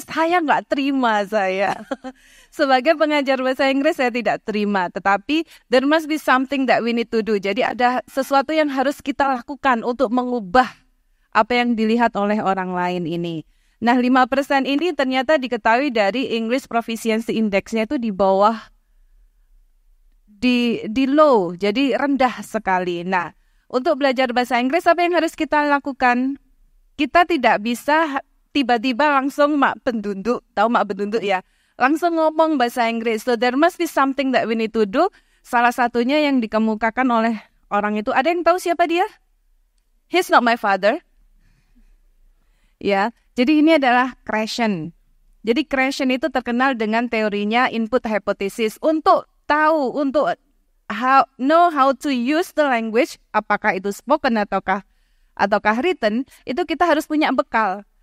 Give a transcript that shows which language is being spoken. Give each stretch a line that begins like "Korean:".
Indonesian: Saya nggak terima saya. Sebagai pengajar bahasa Inggris saya tidak terima. Tetapi
English: there must be something that we need to do.
Indonesian: Jadi ada sesuatu yang harus kita lakukan untuk mengubah apa yang dilihat oleh orang lain ini. Nah, 5% ini ternyata diketahui dari English Proficiency Index-nya itu di bawah, di low, jadi rendah sekali. Nah, untuk belajar bahasa Inggris apa yang harus kita lakukan? Kita tidak bisa tiba-tiba langsung mak penduduk, tahu mak penduduk ya, langsung ngomong bahasa Inggris.
English: So there must be something that we need to do.
Indonesian: Salah satunya yang dikemukakan oleh orang itu, ada yang tahu siapa dia?
English: He's not my father.
Indonesian: Ya, jadi ini adalah Krashen. Jadi Krashen itu terkenal dengan teorinya input hypothesis. Untuk tahu, untuk
English: know how to use the language,
Indonesian: apakah itu spoken ataukah written, itu kita harus punya bekal.